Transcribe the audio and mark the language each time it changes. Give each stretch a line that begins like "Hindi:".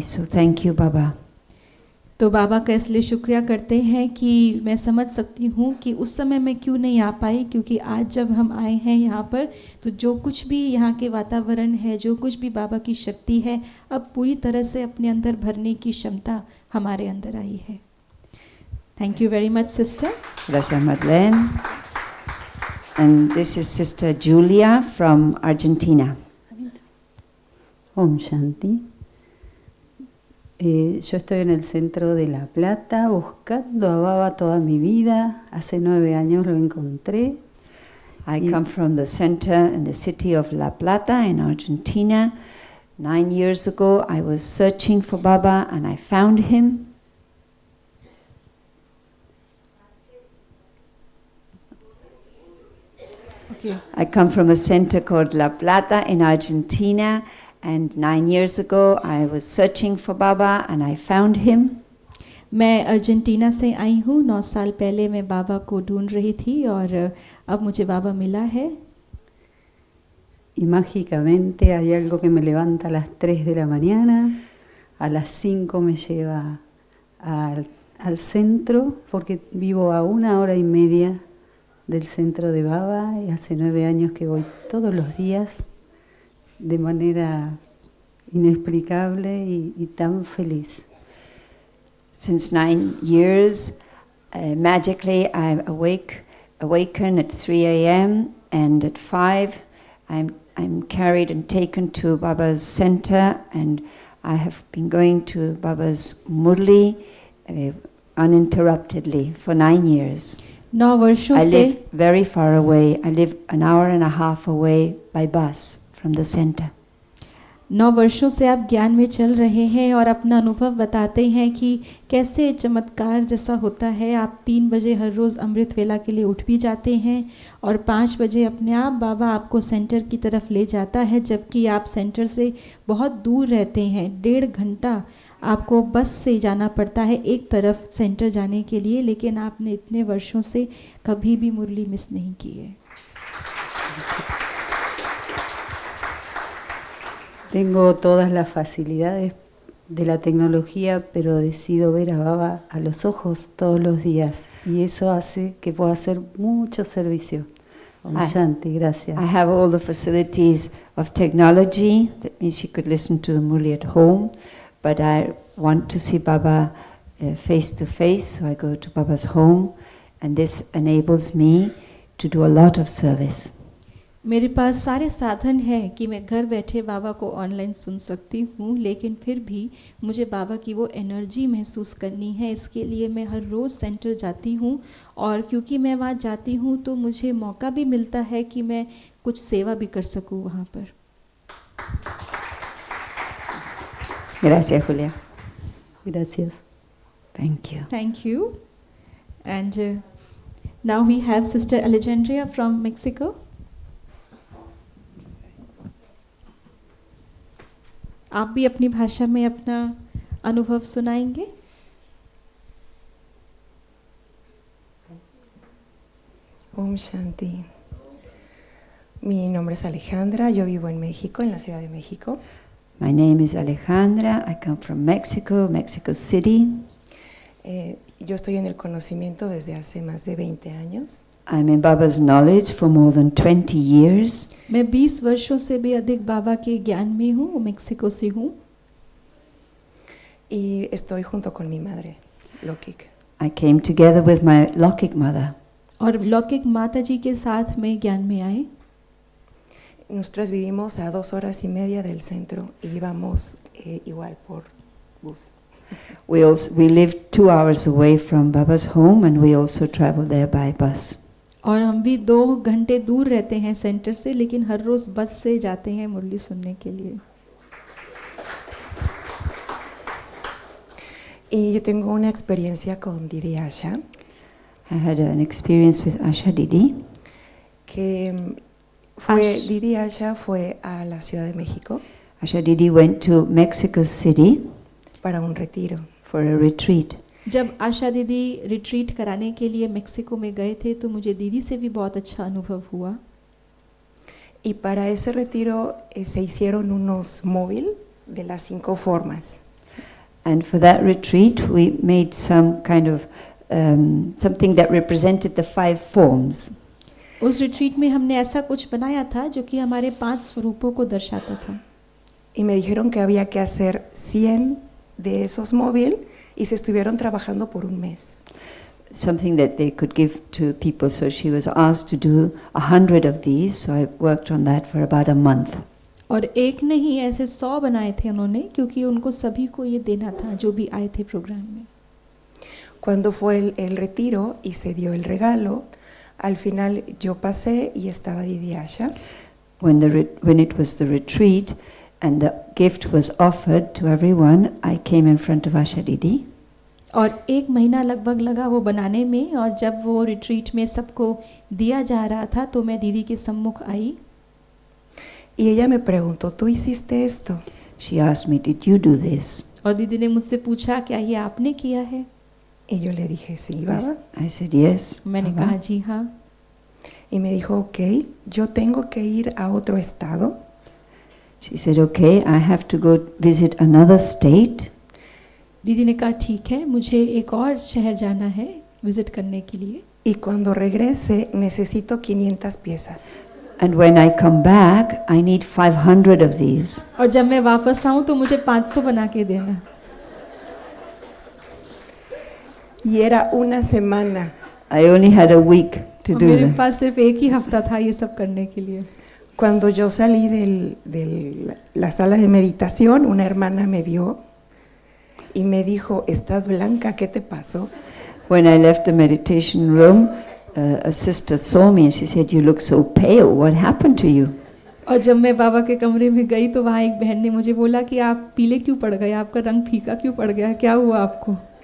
English: So thank you, Baba.
Hindi: तो बाबा का इसलिए शुक्रिया करते हैं कि मैं समझ सकती हूँ कि उस समय मैं क्यों नहीं आ पाई, क्योंकि आज जब हम आए हैं यहाँ पर तो जो कुछ भी यहाँ के वातावरण है, जो कुछ भी बाबा की शक्ति है, अब पूरी तरह से अपने अंदर भरने की क्षमता हमारे अंदर आई है.
English: Thank you very much sister.
Spanish: Gracias, Madeleine.
English: And this is Sister Julia from Argentina.
Hindi: Om Shanti.
Spanish: Yo estoy en el centro de La Plata buscando a Baba toda mi vida. Hace 9 años lo encontré.
English: I come from the center in the city of La Plata in Argentina. 9 years ago, I was searching for Baba and I found him. Okay. I come from a center called La Plata in Argentina. And 9 years ago, I was searching for Baba and I found him.
Hindi: मैं Argentina से आई हूँ. 9 साल पहले मैं बाबा को ढूंढ रही थी और अब मुझे बाबा मिला है.
Spanish: Y mágicamente hay algo que me levanta a las 3 de la mañana, a las 5 me lleva al centro, porque vivo a 1 hora y media del centro de Baba y hace 9 años que voy todos los días de manera inexplicable y tan feliz.
English: Since 9 years, magically I awaken at 3 a.m. and at 5 I'm carried and taken to Baba's center, and I have been going to Baba's Murli uninterruptedly for 9 years.
Hindi: 9 वर्षों
English: I live very far away. I live 1.5 hours away by bus from the center.
Hindi: 9 वर्षों से आप ज्ञान में चल रहे हैं और अपना अनुभव बताते हैं कि कैसे चमत्कार जैसा होता है. आप 3 बजे हर रोज़ अमृत वेला के लिए उठ भी जाते हैं और 5 बजे अपने आप बाबा आपको सेंटर की तरफ ले जाता है, जबकि आप सेंटर से बहुत दूर रहते हैं. 1.5 घंटा आपको बस से जाना पड़ता है एक तरफ सेंटर जाने के लिए, लेकिन आपने इतने वर्षों से कभी भी मुरली मिस नहीं की है.
Spanish: Tengo todas las facilidades de la tecnología, pero decido ver a Baba a los ojos todos los días. Y eso hace que pueda hacer mucho servicio. Om Shanti, gracias.
English: I have all the facilities of technology. That means you could listen to the Murli at home. But I want to see Baba face to face, so I go to Baba's home. And this enables me to do a lot of service.
Hindi: मेरे पास सारे साधन हैं कि मैं घर बैठे बाबा को online सुन सकती हूँ, लेकिन फिर भी मुझे बाबा की वो एनर्जी महसूस करनी है. इसके लिए मैं हर रोज़ सेंटर जाती हूँ, और क्योंकि मैं वहाँ जाती हूँ तो मुझे मौका भी मिलता है कि मैं कुछ सेवा भी कर सकूँ वहाँ पर.
Spanish: Gracias, Julia. Gracias.
English: Thank you. Thank you. And now we have Sister Alejandria from Mexico.
Hindi: आप भी अपनी भाषा में अपना अनुभव सुनाएंगे. Om Shanti.
Spanish: Mi nombre es Alejandra, yo vivo en México, en la Ciudad de México.
English: My name is Alejandra. I come from Mexico, Mexico City.
Spanish: Yo estoy en el conocimiento desde hace más de 20 años.
English: I'm in Baba's knowledge for more than 20 years.
Hindi: मैं 20 वर्षों से भी अधिक बाबा के ज्ञान में हूँ. Mexico से हूँ.
Spanish: Y estoy junto con mi madre, Lokik.
English: I came together with my Lokik mother.
Hindi: और लौकिक माता जी के साथ में ज्ञान में आए.
Spanish: Nosotras vivimos a 2 horas y media del centro y íbamos igual por bus.
English: We lived 2 hours away from Baba's home, and we also traveled there by bus.
Hindi: और हम भी 2 घंटे दूर रहते हैं सेंटर से, लेकिन हर रोज़ बस से जाते हैं मुरली सुनने के लिए।
Spanish: Y yo tengo una experiencia con Didi Asha,
English: I had an experience with Asha Didi.
Spanish: que fue, Ash- Didi Asha fue a la Ciudad de México
English: Asha Didi went to Mexico City
Spanish: para un retiro.
English: for a retreat.
Hindi: जब आशा दीदी retreat कराने के लिए Mexico में गए थे तो मुझे दीदी से भी बहुत अच्छा अनुभव हुआ।
Spanish: Y para ese retiro se hicieron unos móvil de las 5 formas.
English: And for that retreat, we made some kind of something that represented the 5 forms.
Hindi: उस रिट्रीट में हमने ऐसा कुछ बनाया था जो कि हमारे 5 स्वरूपों को दर्शाता था।
Spanish: Y me dijeron que había que hacer 100 de esos móvil y se estuvieron trabajando por un mes.
English: Something that they could give to people. So she was asked to do 100 of these. So I worked on that for about a month.
Hindi: और एक नहीं, ऐसे 100 बनाए थे उन्होंने, क्योंकि उनको सभी को ये देना था जो भी आए थे प्रोग्राम में।
Spanish: Cuando fue el retiro y se dio el regalo, al final yo pasé y estaba Didi Asha.
English: When it was the retreat and the gift was offered to everyone, I came in front of Asha Didi.
Hindi: और 1 महीना लगभग लगा वो बनाने में, और जब वो रिट्रीट में सबको दिया जा रहा था तो मैं दीदी के सम्मुख आई।
Spanish: Y ella me preguntó, ¿tú hiciste esto?
English: She asked me, "Did you do this?"
Hindi: और दीदी ने मुझसे पूछा, क्या ये आपने किया है?
Spanish: Y yo le dije, sí, Baba.
English: I said, "Yes."
Hindi: मैंने
English: Baba."
Hindi: कहा जी हाँ।
Spanish: Y me dijo, ok, yo tengo que ir a otro estado.
English: She said, "Okay, I have to go visit another state."
Hindi: दीदी ने कहा ठीक है, मुझे एक और शहर जाना है विजिट करने के लिए,
Spanish: Y cuando regrese necesito 500 piezas.
English: And when I come back, I need 500 of these.
Hindi: और जब मैं वापस आऊँ तो मुझे 500 बना के देना।
Spanish: Y era una semana.
English: I only had a week to
Hindi: और
English: do
Hindi: मेरे
English: that.
Hindi: पास सिर्फ 1 ही हफ्ता था ये सब करने के लिए।
Spanish: Cuando yo salí de la sala de meditación, una hermana me vio y me dijo, ¿estás blanca? ¿Qué te pasó?
English: When I left the meditation room, a sister saw me and she said, "You look so pale. What happened to you?"
Hindi: और जब मैं बाबा के कमरे में गई तो वहाँ एक बहन ने मुझे बोला कि आप पीले क्यों पड़ गए, आपका रंग फीका क्यों पड़ गया, क्या हुआ आपको?